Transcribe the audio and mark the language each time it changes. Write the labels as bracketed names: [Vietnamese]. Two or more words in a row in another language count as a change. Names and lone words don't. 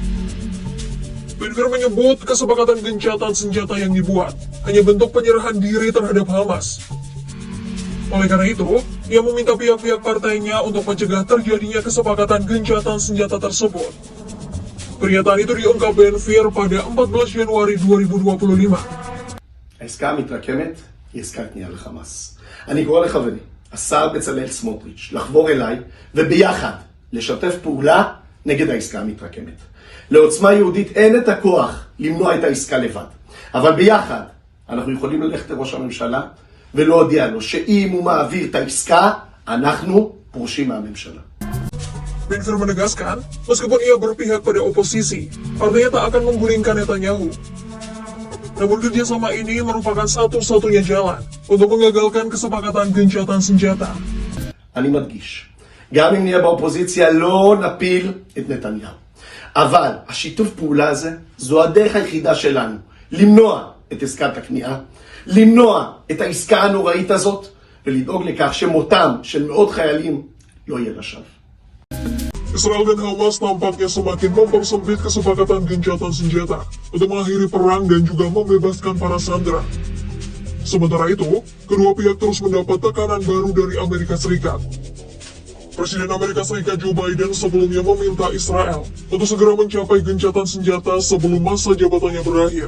[Indonesian] Ben-Gvir menyebut kesepakatan gencatan senjata yang dibuat hanya bentuk penyerahan diri terhadap Hamas. Oleh karena itu, ia meminta pihak-pihak partainya untuk mencegah terjadinya kesepakatan gencatan senjata tersebut. Pernyataan itu diungkap Ben-Gvir pada 14 Januari 2025. [Hebrew] העסקה המתרקמת היא עסקת כניעה לחמאס. אני קורא לחברי, השר בצלאל סמוטריץ', לחבור אליי וביחד לשתף פעולה נגד העסקה המתרקמת. לעוצמה יהודית אין את הכוח למנוע את העסקה לבד, אבל ביחד אנחנו יכולים ללכת לראש הממשלה ולהודיע לו שאם הוא מעביר את העסקה, אנחנו פורשים מהממשלה. [Indonesian] Ben-Gvir menegaskan, meskipun ia berpihak pada oposisi, partainya tak akan menggulingkan Netanyahu. Namun kerjasama ini merupakan satu-satunya jalan untuk mengagalkan kesepakatan gencatan senjata. [Hebrew] אני מדגיש, גם אם נהיה באופוזיציה לא נפיל את נתניהו. אבל השיתוף פעולה הזה זו הדרך היחידה שלנו למנוע את עסקת הכניעה, למנוע את העסקה הנוראית הזאת ולדאוג לכך שמותם של מאות חיילים לא יהיה לשווא. [Indonesian] Israel dan Hamas tampaknya semakin mempersempit kesepakatan gencatan senjata untuk mengakhiri perang dan juga membebaskan para sandera. Sementara itu, kedua pihak terus mendapat tekanan baru dari Amerika Serikat. Presiden Amerika Serikat Joe Biden sebelumnya meminta Israel untuk segera mencapai gencatan senjata sebelum masa jabatannya berakhir.